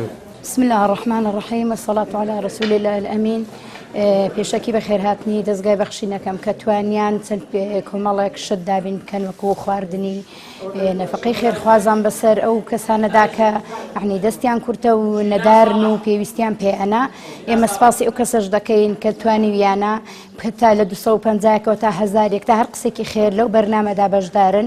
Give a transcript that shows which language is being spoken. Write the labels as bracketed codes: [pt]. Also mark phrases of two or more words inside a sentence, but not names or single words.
[ar] بسم الله الرحمن الرحيم والصلاة على رسول الله الأمين. [ckb] پێشەکی بە خێرهاتنی دەستگای بەخشینەکەم کە توانیان چەند کۆمەڵێک شت دابین بکەن وەکو خواردنی نەفەقەی خێرخوازان بەسەر ئەو کەسانەدا کە یعنی دەستیان کورتە و نەدارن و پێویستیان پێئەنا. ئێمە سپاسی ئەو کەسەش دەکەین کە توانیویانە تا لە 250 تا 1000 تا هەر قسێکی خێر لەو بەرنامەدا بەشدارن.